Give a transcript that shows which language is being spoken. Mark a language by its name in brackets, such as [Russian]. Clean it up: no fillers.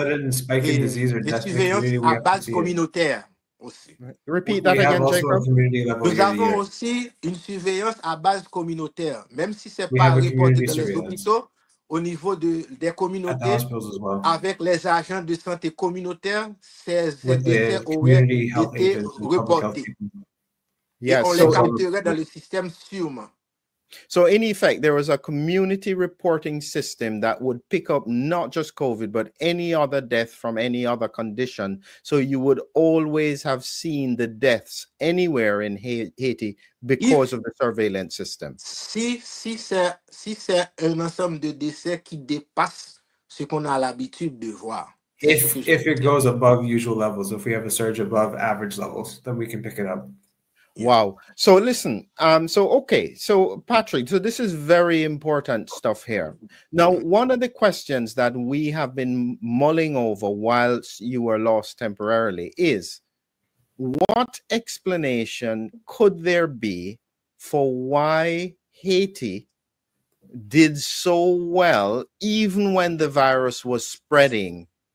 [English] a spike in disease or death in the community, [French] à base communautaire aussi. [English] Repeat that again, Jacob. [French] Nous avons aussi une surveillance à base communautaire, même si c'est pas reporté dans les hôpitaux, au niveau des communautés, avec les agents de santé communautaire, ces décès auraient été reportés. Et on les capterait dans le système sûrement. [English] So in effect, there was a community reporting system that would pick up not just COVID, but any other death from any other condition. So you would always have seen the deaths anywhere in Haiti because If of the surveillance system. [French] si c'est un ensemble de décès qui dépasse ce qu'on a l'habitude de voir. C'est ce que [English] If it goes above usual levels, if we have a surge above average levels, then we can pick it up. Wow. So listen, so Patrick, so this is very important stuff here. Now, one of the questions that we have been mulling over whilst you were lost temporarily is, what explanation could there be for why Haiti did so well even when the virus was spreading?